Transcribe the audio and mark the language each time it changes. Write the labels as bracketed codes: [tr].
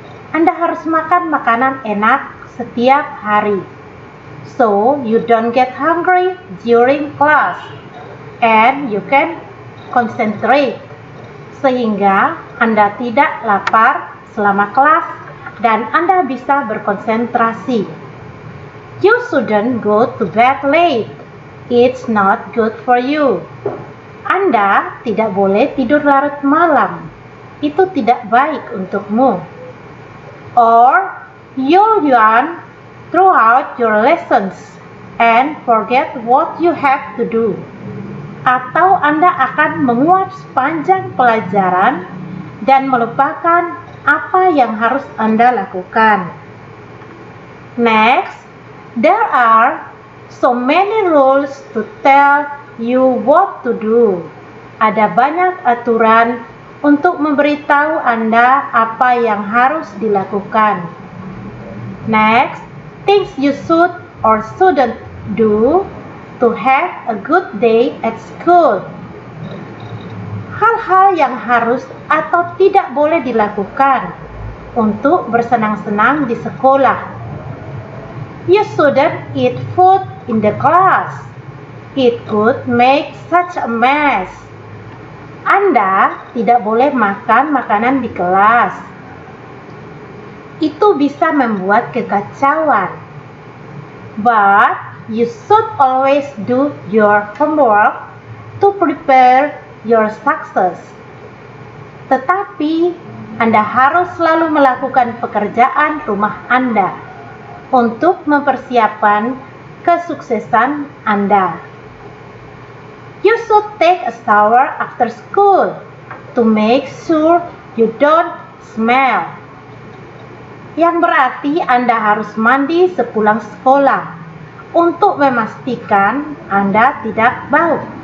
[id] Anda harus makan makanan enak setiap hari, [en] so you don't get hungry during class and you can concentrate, [id] sehingga Anda tidak lapar selama kelas dan Anda bisa berkonsentrasi. [en] You shouldn't go to bed late. It's not good for you. [id] Anda tidak boleh tidur larut malam. Itu tidak baik untukmu. [en] Or you'll yawn throughout your lessons and forget what you have to do. [id] Atau Anda akan menguap sepanjang pelajaran dan melupakan apa yang harus Anda lakukan. [en] Next, there are so many rules to tell you what to do. [id] Ada banyak aturan untuk memberitahu Anda apa yang harus dilakukan. [en] Next, things you should or shouldn't do to have a good day at school. [id] Hal-hal yang harus atau tidak boleh dilakukan untuk bersenang-senang di sekolah. [en] You shouldn't eat food in the class. It could make such a mess. [id] Anda tidak boleh makan makanan di kelas. Itu bisa membuat kekacauan. [en] But you should always do your homework to prepare your success. [id] Tetapi Anda harus selalu melakukan pekerjaan rumah Anda untuk mempersiapkan kesuksesan Anda. [en] You should take a shower after school to make sure you don't smell. [id] Yang berarti Anda harus mandi sepulang sekolah untuk memastikan Anda tidak bau.